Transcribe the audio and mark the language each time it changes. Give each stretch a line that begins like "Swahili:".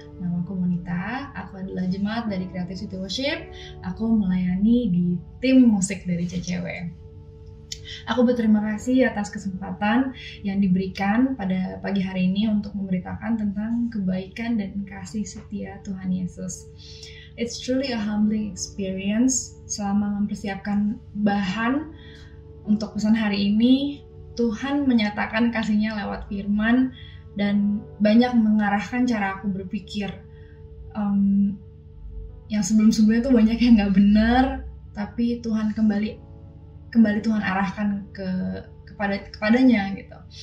Indonesian: Nama aku Monita, aku adalah jemaat dari Creative City Worship. Aku melayani di tim musik dari CCW. Aku berterima kasih atas kesempatan yang diberikan pada pagi hari ini untuk memberitakan tentang kebaikan dan kasih setia Tuhan Yesus.
English: It's truly a humbling experience.
Indonesian: Selama mempersiapkan bahan untuk pesan hari ini, Tuhan menyatakan kasih-Nya lewat firman dan banyak mengarahkan cara aku berpikir. Yang sebelum-sebelumnya tuh banyak yang nggak benar, tapi Tuhan kembali Tuhan arahkan kepadanya gitu.